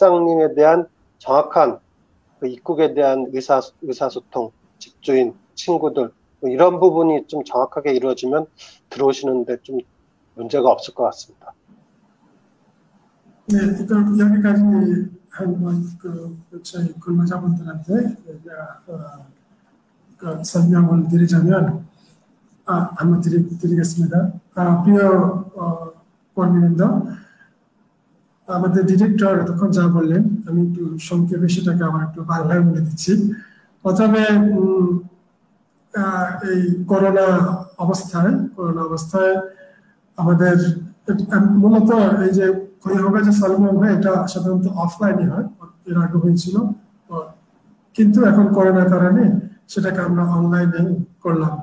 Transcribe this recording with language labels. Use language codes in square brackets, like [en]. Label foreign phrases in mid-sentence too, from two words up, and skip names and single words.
[ko] 그러니까 이 사장님에 대한 정확한 그 입국에 대한 의사소통, 집주인, 친구들 이런 부분이 좀 정확하게 이루어지면 들어오시는데 좀 문제가 없을 것 같습니다. 네, 일단 여기까지 저희 근로자분들한테 설명을 드리자면 한번 드리겠습니다. [bn] প্রিয় কর্মীবৃন্দ, আমাদের ডিরেক্টর এতক্ষণ যা বললেন আমি একটু সংক্ষেপে সেটাকে আবার একটু বাংলায় বলে দিচ্ছি। প্রথমে এই করোনা অবস্থায় আমাদের মূলত এই যে খৈহগা যে সালমান হয় এটা সাধারণত অফলাইনে হয়, এর আগে হয়েছিল, কিন্তু এখন করোনার কারণে সেটাকে আমরা অনলাইনে করলাম।